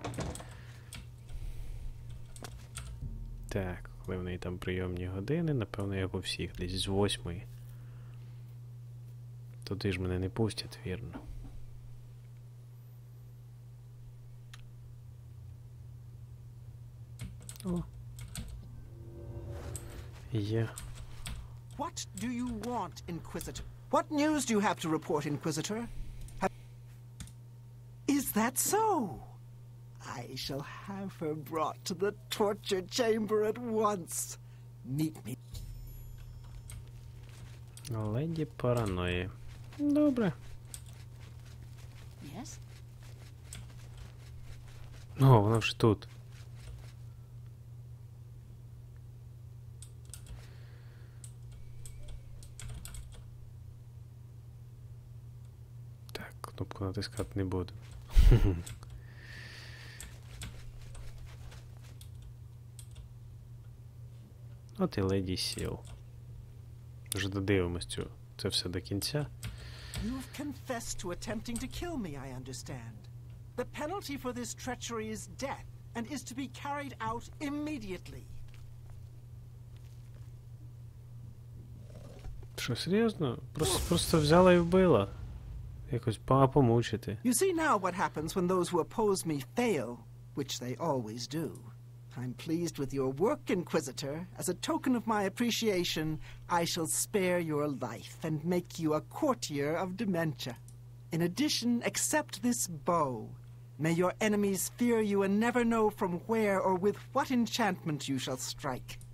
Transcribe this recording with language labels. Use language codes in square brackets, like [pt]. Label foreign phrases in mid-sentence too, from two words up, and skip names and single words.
[uk] Так, коли в неї там прийомні години, напевно, як у всіх, десь з 8. Туди ж мене не пустять, вірно. О. Є. [en] What do you want, Inquisitor? What news do you have to report, Inquisitor? Is that so? I shall have her brought to the torture chamber at once. Meet me. [uk] Леді параної. Добре. [en] Yes? [uk] О, вона вже тут. Так, кнопку натискати не буду. От і леді сіл. Вже додивимось це все до кінця. [en] You've confessed to attempting to kill me, I understand. The penalty for this treachery is death, and is to be carried out immediately. [uk] Що, серйозно? Просто взяла і вбила. Якось помучити. [en] You see now what happens when those who oppose me fail, which they always do. I'm pleased with your work, Inquisitor. As a token of my appreciation, I shall spare your life and make you a courtier of dementia. In addition, accept this bow. May your enemies fear you and never know from where or with what enchantment you shall strike.